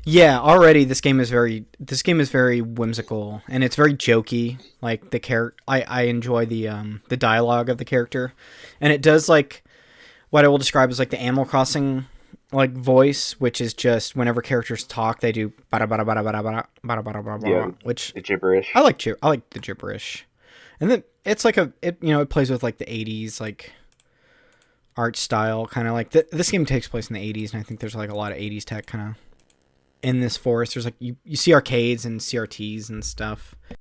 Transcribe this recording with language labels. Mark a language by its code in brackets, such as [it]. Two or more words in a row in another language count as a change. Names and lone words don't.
[en] Yeah, already this game is very whimsical and it's very jokey. Like the character, I enjoy the dialogue of the character, and it does like what I will describe as like the Animal Crossing like voice, which is just whenever characters talk, they do bada bada bada bada bada bada bada bada Yeah, bada, which the gibberish. I like the gibberish, and then it's like it plays with like the '80s like art style, kind of like this game takes place in the '80s, and I think there's like a lot of '80s tech kind of in this forest. There's like you see arcades and CRTs and stuff.